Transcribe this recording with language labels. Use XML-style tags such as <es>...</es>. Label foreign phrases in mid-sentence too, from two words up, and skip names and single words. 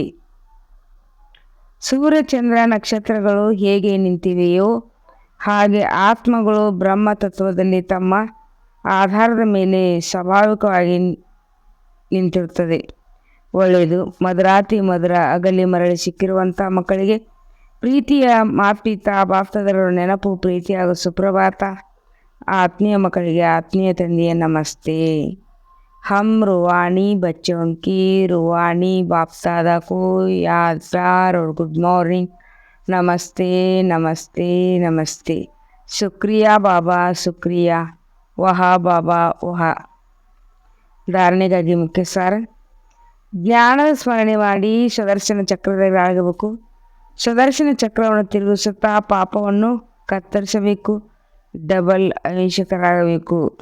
<kn>ಸೂರ್ಯ ಚಂದ್ರ ನಕ್ಷತ್ರಗಳು ಹೇಗೆ ನಿಂತಿವೆಯೋ ಹಾಗೆ ಆತ್ಮಗಳು ಬ್ರಹ್ಮ ತತ್ವದಲ್ಲಿ ತಮ್ಮ ಆಧಾರದ ಮೇಲೆ ಸ್ವಾಭಾವಿಕವಾಗಿ ನಿಂತಿರುತ್ತದೆ. ಒಳ್ಳೆಯದು. ಮಧುರಾತಿ ಮಧುರ ಅಗಲಿ ಮರಳಿ ಸಿಕ್ಕಿರುವಂಥ ಮಕ್ಕಳಿಗೆ ಪ್ರೀತಿಯ ಮಾತ್ಪಿತ ಬಾಪ್ತದರ ನೆನಪು, ಪ್ರೀತಿ ಹಾಗೂ ಸುಪ್ರಭಾತ. ಆತ್ಮೀಯ ಮಕ್ಕಳಿಗೆ ಆತ್ಮೀಯ ತಂದೆಯ ನಮಸ್ತೆ.</kn> <hi>हम रूहानी बच्चों की रूहानी बाप दादा को याद, प्यार और</hi> <en>good morning.</en> <hi>नमस्ते नमस्ते नमस्ते. शुक्रिया बाबा, शुक्रिया. वाह बाबा वाह.</hi> <kn>ಧಾರಣೆಗಾಗಿ ಮುಖ್ಯ ಸಾರ: ಜ್ಞಾನದ ಸ್ಮರಣೆ ಮಾಡಿ ಸುದರ್ಶನ ಚಕ್ರಧಾರಿಯಾಗಬೇಕು. ಸುದರ್ಶನ ಚಕ್ರವನ್ನು ತಿರುಗಿಸುತ್ತಾ ಪಾಪವನ್ನು ಕತ್ತರಿಸಬೇಕು. ಡಬಲ್ ಅಹಿಂಸಕರಾಗಬೇಕು.</kn>